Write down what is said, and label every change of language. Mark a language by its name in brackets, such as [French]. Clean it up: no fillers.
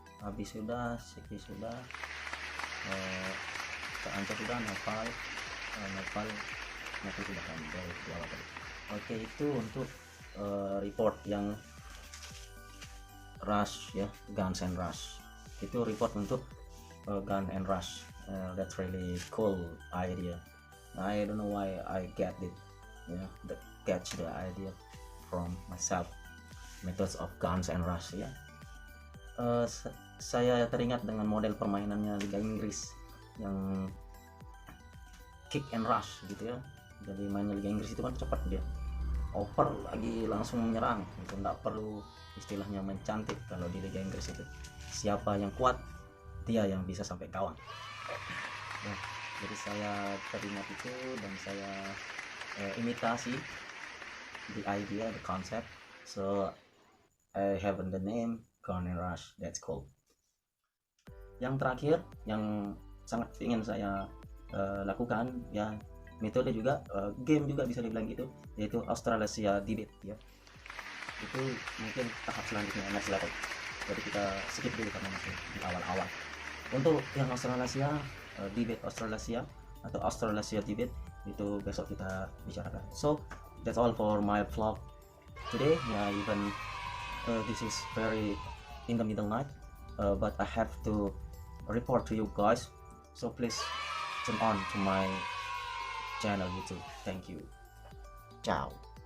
[Indonesian] Abi sudah, Siki sudah, Anca sudah, Noval sudah kan, jawab tadi. Oke, itu untuk report yang Rush ya, Guns and Rush. Itu report untuk Gun and Rush. [English] That's really cool idea. I don't know why I get it, catch the idea from myself, methods of Guns and Rush ya. [Indonesian] Saya teringat dengan model permainannya Liga Inggris yang kick and rush gitu ya. Jadi mainnya Liga Inggris itu kan cepat, dia oper lagi langsung menyerang gitu, nggak perlu istilahnya mencantik. Kalau di Liga Inggris itu siapa yang kuat dia yang bisa sampai kawan. Ya, jadi saya teringat itu dan saya imitasi [English] the idea, the concept. So I have the name Garden Rush. That's cool. [Indonesian] Yang terakhir yang sangat ingin saya lakukan, ya metode juga, game juga bisa dibilang gitu, yaitu Australasia Debate ya. Itu mungkin tahap selanjutnya [English] next level, [Indonesian] jadi kita skip dulu karena masih di awal-awal. Untuk yang Australasia Debate Australasia atau Australasia Debate itu besok kita bicarakan. [English] So that's all for my vlog today. Yeah, even this is very in the middle night, but I have to report to you guys, so please turn on to my channel YouTube. Thank you. Ciao.